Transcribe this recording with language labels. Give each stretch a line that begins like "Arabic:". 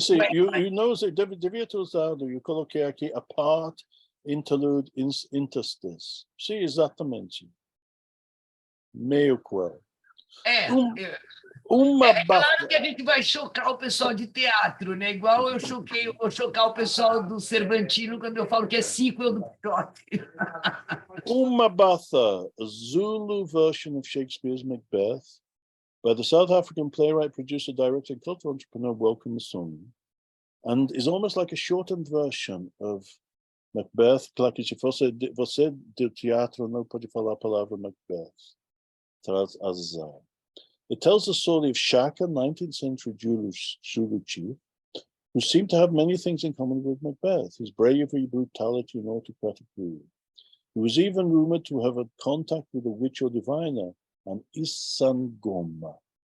Portuguese: Sim,
English: you know,
Portuguese: devia ter usado, eu coloquei aqui a part, interlude, interstice. Sim, exatamente. Meio qual. Claro que a gente vai chocar o pessoal de teatro, né? Igual eu vou chocar o pessoal do Cervantino quando eu falo que é sequel do plot.
English: Uma Batha, a Zulu version of Shakespeare's Macbeth, by the South African playwright, producer, director, and cultural entrepreneur Welcome Musoni, and is almost like a shortened version of Macbeth.
Portuguese: Claro que se você do teatro não pode falar a palavra Macbeth. Traz azar.
English: It tells the story of Shaka, 19th century Zulu chief, who seemed to have many things in common with Macbeth, his bravery, brutality, and autocratic rule. He was even rumored to have had contact with a witch or diviner, an Isangoma.